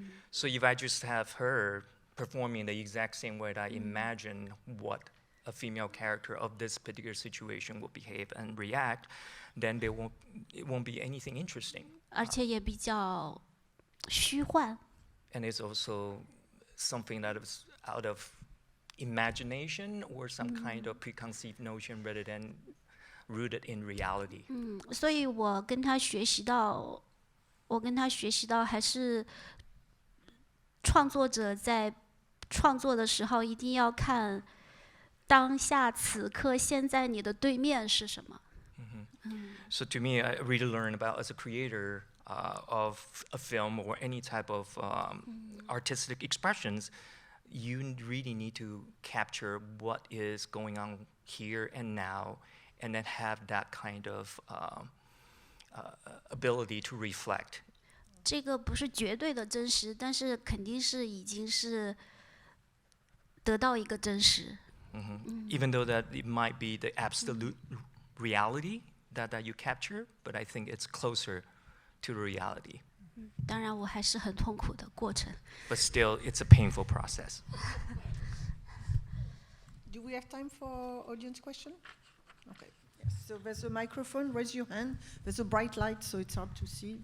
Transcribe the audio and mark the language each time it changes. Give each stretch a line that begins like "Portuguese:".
English: So if I just have her performing the exact same way that I imagine what a female character of this particular situation will behave and react, then it won't be anything interesting.
Chinese: 而且也比较虚幻。
English: And it's also something that is out of imagination or some kind of preconceived notion rather than rooted in reality.
Chinese: 所以我跟他学习到还是创作者在创作的时候一定要看当下此刻现在你的对面是什么。
English: So to me, I really learned about as a creator of a film or any type of artistic expressions, you really need to capture what is going on here and now, and then have that kind of ability to reflect.
Chinese: 这个不是绝对的真实，但是肯定是已经是得到一个真实。
English: Even though that it might be the absolute reality that you capture, but I think it's closer to the reality.
Chinese: 当然，我还是很痛苦的过程。
English: But still, it's a painful process. Do we have time for audience question? Okay. Yes. So there's a microphone. Raise your hand. There's a bright light, so it's hard to see.